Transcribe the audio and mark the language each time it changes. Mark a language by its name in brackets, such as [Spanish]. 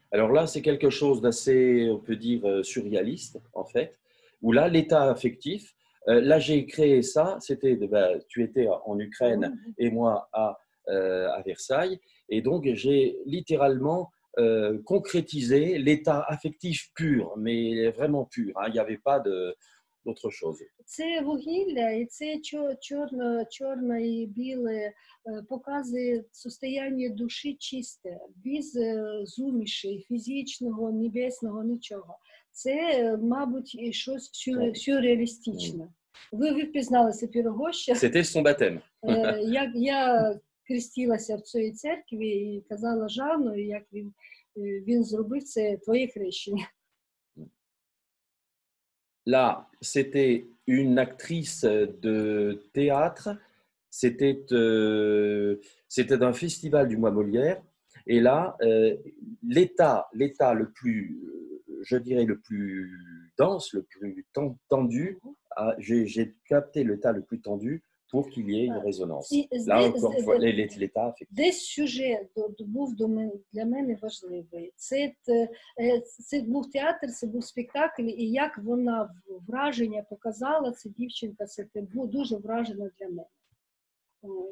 [French] Alors là, c'est quelque chose d'assez, on peut dire, surréaliste, en fait, où là, l'état affectif, là, j'ai créé ça, c'était, tu étais en Ukraine et moi à Versailles, et donc j'ai littéralement concrétisé l'état affectif pur, mais vraiment pur, hein, il n'y avait pas d'autre chose. [Ukrainian] Це вугілля і це чорне і біле показує состояння душі чисте, без зуміші, фізичного, небесного, нічого. Це, мабуть, щось сюрреалістичне. Ви впізналися Пірогоща. [French] C'était son baptême. [Ukrainian] Я хрестилася в цій церкві і казала Жанну, як він зробив це твоє хрещення. [French] Là, c'était une actrice de théâtre, c'était d'un festival du Mois Molière, et là, l'état le plus, je dirais, le plus dense, le plus tendu, j'ai capté l'état le plus tendu pour qu'il y ait une résonance. Là, encore une fois, l'état affectif. [Ukrainian] Десь сюжет був для мене важливий. Це був театр, це був спектакль, і як вона враження показала, ця дівчинка, це було дуже вражено для мене.